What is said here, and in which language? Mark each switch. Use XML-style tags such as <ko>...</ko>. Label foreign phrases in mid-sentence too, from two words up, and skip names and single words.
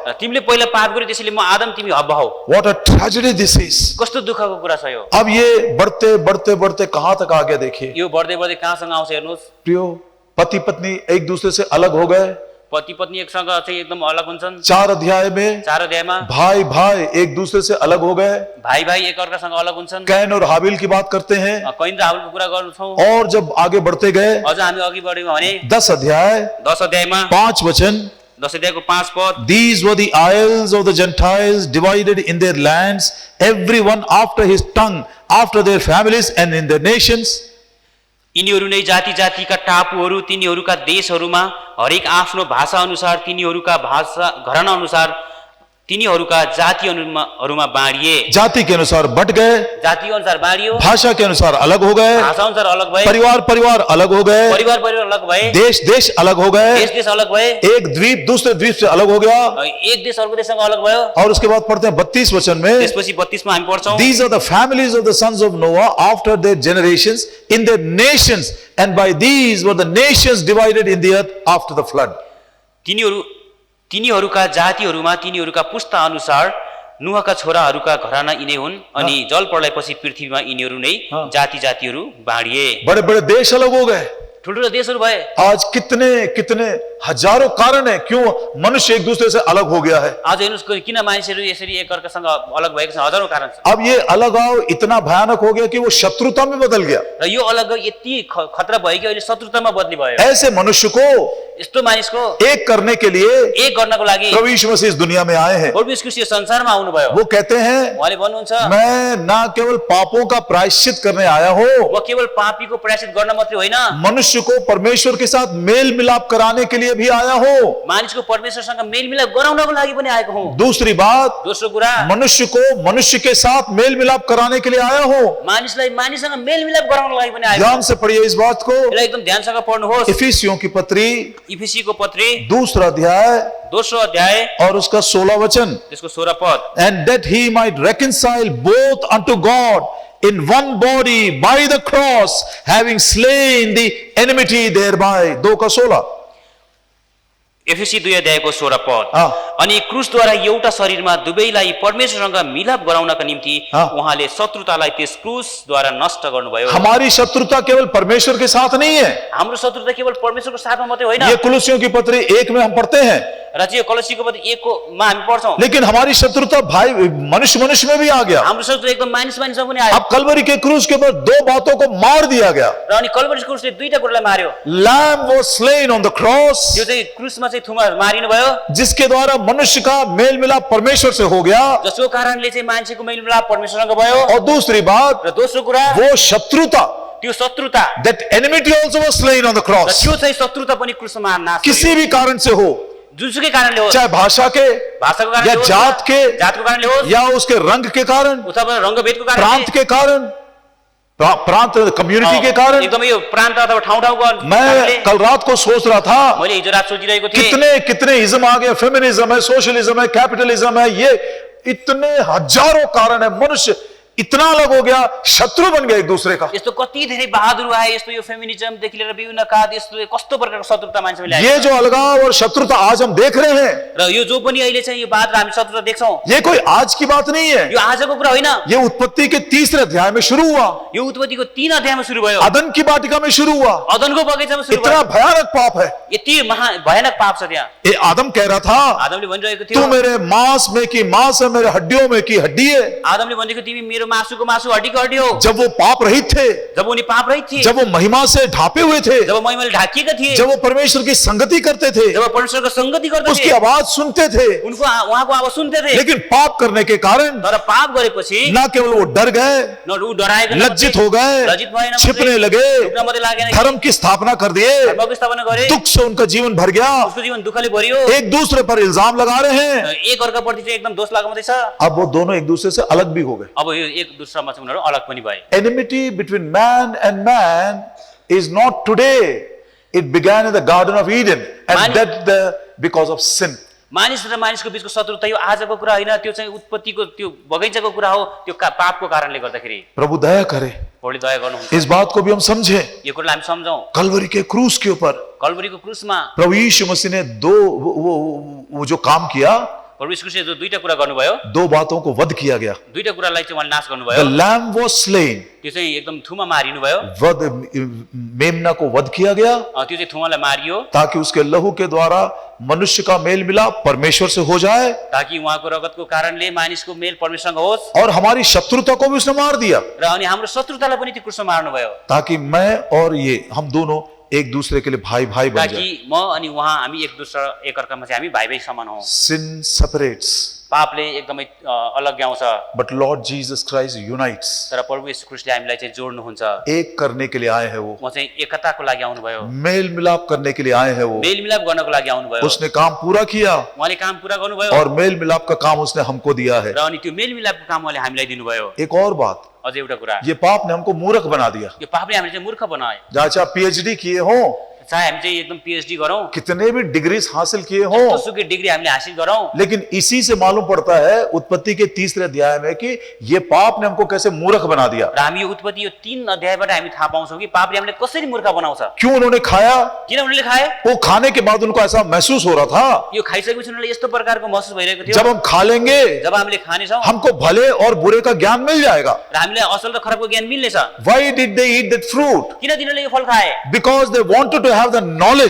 <ne>तिमीले पहिला पाप गर्यौ त्यसैले म आदम तिमी हव्वा हौ।</ne> <en>What a tragedy this is।</en> <ne>कस्तो दुःखको कुरा छ यो।</ne> <hi>अब ये बढ़ते बढ़ते बढ़ते कहां तक आ गया देखिए</hi> <ne>यो बढ्दै बढ्दै कहाँसँग आउँछ हेर्नुहोस्।</ne> <hi>प्रियो, पति पत्नी एक दूसरे से अलग हो गए।</hi> <ne>पति पत्नी एकसँग चाहिँ एकदम अलग हुन्छन्।</ne> <hi>4 अध्याय में</hi> <ne>4 अध्यायमा</ne> <hi>भाई भाई एक दूसरे से अलग हो गए।</hi> <ne>भाइ भाइ एक अर्कासँग अलग हुन्छन्।</ne> <hi>कैन और हाबिल की बात करते हैं।</hi> <ne>कैन र हाबिलको कुरा गर्छौँ।</ne> <hi>और जब आगे बढ़ते गए</hi> <ne>अझ हामी अघि बढ्यौँ भने</ne> <hi>10 अध्याय</hi> <ne>10 अध्यायमा</ne> <hi>5 वचन,</hi> <ne>10 अध्यायको 5 पद।</ne> <en>These were the isles of the Gentiles divided in their lands, everyone after his tongue, after their families and in their nations।</en> <ne>यिनीहरू नै जाति जातिका टापुहरू तिनीहरूका देशहरूमा हरेक आफ्नो भाषा अनुसार तिनीहरूका भाषा घराना अनुसार तिनीहरूका जातिहरूमा बाँडिए।</ne> <hi>जाति के अनुसार बट गए,</hi> <ne>जाति अनुसार बाँडियो,</ne> <hi>भाषा के अनुसार अलग हो गए,</hi> <ne>भाषा अनुसार अलग भए,</ne> <hi>परिवार परिवार अलग हो गए,</hi> <ne>परिवार परिवार अलग भए,</ne> <hi>देश देश अलग हो गए,</hi> <ne>देश देश अलग भए,</ne> <hi>एक द्वीप दूसरे द्वीप से अलग हो गया।</hi> <ne>एक देश अर्को देशसँग अलग भयो।</ne> <hi>और उसके बाद पढ़ते हैं 32 वचन में,</hi> <ne>त्यसपछि 32 मा हामी पढ्छौँ,</ne> <en>These are the families of the sons of Noah after their generations in their nations, and by these were the nations divided in the earth after the flood।</en> <ne>तिनीहरूका जातिहरूमा तिनीहरूका पुस्ता अनुसार नुहका छोराहरूका घराना यिनै हुन् अनि जल प्रलयपछि पृथ्वीमा यिनीहरू नै जाति जातिहरू बाँडिए।</ne> <hi>बड़े बड़े देश अलग हो गए।</hi> <ne>ठुल्ठुलो देशहरू भए।</ne> <hi>आज कितने कितने हजारों कारण है क्यों मनुष्य एक दूसरे से अलग हो गया है।</hi> <ne>आज हेर्नुस् किन मानिसहरू यसरी एक अर्कासँग अलग भएका छन्, हजारौं कारण छ।</ne> <hi>अब ये अलगाव इतना भयानक हो गया कि वो शत्रुता में बदल गया।</hi> <ne>र यो अलग यति खतरा भयो कि अहिले शत्रुतामा बदली भयो।</ne> <hi>ऐसे मनुष्य को</hi> <ne>यस्तो मानिसको</ne> <hi>एक करने के लिए</hi> <ne>एक गर्नको लागि</ne> <hi>प्रभु यीशु मसीह इस दुनिया में आए हैं।</hi> <ne>प्रभु यीशु संसारमा आउनु भयो।</ne> <hi>वो कहते हैं,</hi> <ne>उहाँले भन्नुहुन्छ,</ne> <hi>मैं ना केवल पापों का प्रायश्चित करने आया हूँ,</hi> <ne>म केवल पापीको प्रायश्चित गर्न मात्रै होइन,</ne> <hi>मनुष्य को परमेश्वर के साथ मेल मिलाप कराने के लिए भी आया हूँ।</hi> <ne>मानिसको परमेश्वरसँग मेल मिलाप गराउनको लागि पनि आएको हुँ।</ne> <hi>दूसरी बात,</hi> <ne>दोस्रो कुरा,</ne> <hi>मनुष्य को मनुष्य के साथ मेल मिलाप कराने के लिए आया हूँ।</hi> <ne>मानिसलाई मानिससँग मेल मिलाप गराउनको लागि पनि आएको।</ne> <hi>ध्यान से पढ़िए इस बात को।</hi> <ne>यसलाई एकदम ध्यानसँग पढ्नुहोस्।</ne> <hi>इफिसियों की पत्री</hi> <ne>इफिसीको पत्री</ne> <hi>2 अध्याय</hi> <ne>दोस्रो अध्याय</ne> <hi>और उसका 16 वचन,</hi> <ne>त्यसको 16 पद।</ne> <en>and that he might reconcile both unto God in one body by the cross, having slain the enmity thereby।</en> <hi>2 का 16।</hi> <ne>एफएसी 2 अध्यायको 16 पद।</ne> <hi>हाँ।</hi> <ne>अनि क्रुसद्वारा एउटा शरीरमा दुवैलाई परमेश्वरसँग मिलाप गराउनका निम्ति</ne> <hi>हाँ।</hi> <ne>उहाँले शत्रुतालाई त्यस क्रुसद्वारा नष्ट गर्नुभयो।</ne> <hi>हमारी शत्रुता केवल परमेश्वर के साथ नहीं है।</hi> <ne>हाम्रो शत्रुता केवल परमेश्वरको साथमा मात्रै होइन,</ne> <hi>ये कुलुसियों की पत्री 1 में हम पढ़ते हैं,</hi> <ne>र चाहिँ कलसीको पद 1 को मा हामी पढ्छौं।</ne> <hi>लेकिन हमारी शत्रुता भाई मनुष्य मनुष्य में भी आ गया।</hi> <ne>हाम्रो शत्रु एकदम मानिस मानिसमा पनि आयो।</ne> <hi>अब कलवरी के क्रूस के ऊपर 2 बातों को मार दिया गया।</hi> <ne>र अनि कल्भरी क्रुसले दुईटा कुरालाई मार्यो।</ne> <en>Lamb was slain on the cross,</en> <ne>त्यो चाहिँ क्रुसमा चाहिँ थुमा मारिनु भयो,</ne> <hi>जिसके द्वारा मनुष्य का मेल मिलाप परमेश्वर से हो गया।</hi> <ne>जसको कारणले चाहिँ मान्छेको मेलमिलाप परमेश्वरसँग भयो।</ne> <hi>और दूसरी बात,</hi> <ne>र दोस्रो कुरा</ne> <hi>वो शत्रुता,</hi> <ne>त्यो शत्रुता,</ne> <en>that enmity also was slain on the</en> <ne>र</ne> <en>cross,</en> <ne>त्यो चाहिँ शत्रुता पनि क्रुसमा नाश</ne> <hi>किसी भी कारण से हो,</hi> <ne>जुनसुकै कारणले हो,</ne> <hi>चाहे भाषा के</hi> <ne>भाषाको</ne> <hi>या</hi> <ne>कारणले होस्,</ne> <hi>जात के</hi> <ne>जातको कारणले होस्,</ne> <hi>या उसके रंग के कारण,</hi> <ne>अथवा रंगभेदको कारणले,</ne> <hi>प्रांत के कारण, प्रांत कम्युनिटी के कारण।</hi> <ne>एकदम यो प्रान्त अथवा ठाउँ-ठाउँको</ne> <hi>मैं</hi> <ne>कारणले।</ne> <hi>कल रात को सोच रहा था,</hi> <ne>मैले हिजो रात सोचिरहेको थिएँ,</ne> <hi>कितने कितने इज्म आ गए, फेमिनिज्म है, सोशलिज्म है, कैपिटलिज्म है, ये इतने हजारों कारण है। मनुष्य इतना अलग हो गया, शत्रु बन गया एक दूसरे का।</hi> <ne>यस्तो कति धेरै बहादुर आए, यस्तो यो फेमिनिजमदेखि लिएर विभिन्न काद, यस्तो कस्तो प्रकारको शत्रुता मान्छेले ल्याए।</ne> <hi>ये जो अलगाव और शत्रुता आज हम देख रहे हैं,</hi> <ne>र यो जो पनि अहिले चाहिँ यो बहादुर हामी शत्रुता देख्छौं,</ne> <hi>ये कोई आज की बात नहीं है।</hi> <ne>यो आजको कुरा होइन,</ne> <hi>ये उत्पत्ति के 3 अध्याय में शुरू हुआ,</hi> <ne>यो उत्पत्तिको 3 अध्यायमा सुरु भयो,</ne> <hi>अदन की वाटिका में शुरू हुआ।</hi> <ne>अदनको बगैँचामा सुरु</ne> <hi>इतना</hi> <ne>भयो।</ne> <hi>भयानक पाप है।</hi> <ne>यति भयानक पाप छ त्यहाँ।</ne> <hi>ये आदम कह रहा था,</hi> <ne>आदमले भनिरहेको</ne> <hi>तू</hi> <ne>थियो,</ne> <hi>मेरे मांस में की मांस है, मेरे हड्डियों में की हड्डी है।</hi> <ne>आदमले भनेको तिमी मेरो मासुको मासु, हड्डीको हड्डी हो।</ne> <hi>जब वो पाप रहित थे,</hi> <ne>जब उनी पाप रहित थिए,</ne> <hi>जब वो महिमा से ढापे हुए थे,</hi> <ne>जब महिमाले ढाकिएका थिए,</ne> <hi>जब वो परमेश्वर की संगति करते थे,</hi> <ne>जब परमेश्वरको संगति गर्दथे,</ne> <hi>उसकी आवाज सुनते थे,</hi> <ne>उनको उहाँको आवाज सुन्थे थे।</ne> <hi>लेकिन पाप करने के कारण</hi> <ne>तर पाप गरेपछि</ne> <hi>ना केवल वो डर गए,</hi> <ne>न ऊ डराएको,</ne> <hi>लज्जित हो गए,</hi> <ne>लज्जित भएन,</ne> <hi>छिपने लगे,</hi> <ne>ढुक्न मात्रै लागेन,</ne> <hi>धर्म की स्थापना कर दिए,</hi> <ne>धर्मको स्थापना गरे,</ne> <hi>दुख से उनका जीवन भर गया,</hi> <ne>उसको जीवन दुःखले भरियो,</ne> <hi>एक दूसरे पर इल्जाम लगा रहे हैं।</hi> <ne>एक अर्काप्रति चाहिँ एकदम दोष लाग्नु मात्रै छ।</ne> <hi>अब वो दोनों एक दूसरे से अलग भी हो गए।</hi> <ne>अब यो एक दुसरामा चाहिँ उनीहरू अलग पनि भए।</ne> <en>Enmity between man and man is not today. It began in the Garden of Eden, and because of sin.</en> <ne>मानिस र मानिसको बीचको शत्रुता यो आजको कुरा होइन, त्यो चाहिँ उत्पत्तिको त्यो बगैँचाको कुरा हो, त्यो पापको कारणले गर्दाखेरि।</ne> <hi>प्रभु दया करे,</hi> <ne>प्रभुले दया गर्नुहुन्छ।</ne> <hi>इस बात को भी हम समझें।</hi> <ne>यो कुरालाई हामी सम्झौं।</ne> <hi>कलवरी के क्रूस के ऊपर</hi> <ne>कल्भरीको क्रुसमा</ne> <hi>प्रभु यीशु मसीह ने वो जो काम किया,</hi> <ne>प्रभु यीशु ख्रीष्टले जो दुईटा कुरा गर्नुभयो,</ne> <hi>2 बातों को वध किया गया।</hi> <ne>दुईटा कुरालाई चाहिँ उहाँले नाश</ne> <en>The</en> <ne>गर्नुभयो।</ne> <en>lamb was slain.</en> <ne>त्यो चाहिँ एकदम थुमा मारिनु भयो,</ne> <hi>वध मेमना को वध किया गया,</hi> <ne>त्यो चाहिँ थुमालाई मारियो,</ne> <hi>ताकि उसके लहू के द्वारा मनुष्य का मेल मिलाप परमेश्वर से हो जाए,</hi> <ne>ताकि उहाँको रगतको कारणले मानिसको मेल परमेश्वरसँग होस्,</ne> <hi>और हमारी शत्रुता को भी उसने मार दिया,</hi> <ne>र अनि हाम्रो शत्रुतालाई पनि त्यो क्रुसमा मार्नुभयो,</ne> <hi>ताकि मैं और ये हम दोनों एक दूसरे के लिए भाई भाई बन जाए।</hi> <ne>ताकि म अनि उहाँ हामी एक अर्कामा चाहिँ हामी भाइ भाइ समान हौं।</ne> <en>Sin separates,</en> <ne>पापले एकदमै अलग ल्याउँछ,</ne> <en>but Lord Jesus Christ unites.</en> <ne>तर प्रभु येशू ख्रीष्टले हामीलाई चाहिँ जोड्नुहुन्छ।</ne> <hi>एक करने के लिए आए हैं वो,</hi> <ne>म चाहिँ एकताको लागि आउनुभयो,</ne> <hi>मेल मिलाप करने के लिए आए हैं वो।</hi> <ne>मेलमिलाप गर्नको लागि आउनुभयो।</ne> <hi>उसने काम पूरा किया,</hi> <ne>उहाँले काम पुरा गर्नुभयो,</ne> <hi>और मेल मिलाप का काम उसने हमको दिया है।</hi> <ne>र अनि त्यो मेलमिलापको काम उहाँले हामीलाई दिनुभयो।</ne> <hi>एक और बात,</hi> <ne>अझै एउटा कुरा,</ne> <hi>ये पाप ने हमको मूर्ख बना दिया।</hi> <ne>यो पापले हामीले चाहिँ मूर्ख बनाए।</ne> <hi>जहाँ चाहे PhD किए हो,</hi> <ne>चाहे हामी चाहिँ एकदम पीएचडी गरौँ,</ne> <hi>कितने भी डिग्रीज हासिल किए हो,</hi> <ne>जसुकै डिग्री हामीले हासिल गरौँ,</ne> <hi>लेकिन इसी से मालूम पड़ता है उत्पत्ति के 3 अध्याय में कि ये पाप ने हमको कैसे मूर्ख बना दिया।</hi> <ne>र हामी यो उत्पत्ति यो 3 अध्यायबाट हामी थाहा पाउँछौँ कि पापले हामीले कसरी मूर्ख बनाउँछ।</ne> <hi>क्यों उन्होंने खाया?</hi> <ne>किन उनीहरूले खाए?</ne> <hi>वो खाने के बाद उनको ऐसा महसूस हो रहा था,</hi> <ne>यो खाइसकेपछि उनीहरूले यस्तो प्रकारको महसुस भइरहेको थियो,</ne> <hi>जब हम खा लेंगे</hi> <ne>जब हामीले खानेछौँ</ne> <hi>हमको भले और बुरे का ज्ञान मिल जाएगा।</hi> <ne>र हामीलाई असल र खराबको ज्ञान मिल्नेछ।</ne> <en>Why did they eat that fruit?</en> <ne>किन तिनीहरूले यो फल खाए?</ne> <en>Because they wanted to have the knowledge,</en>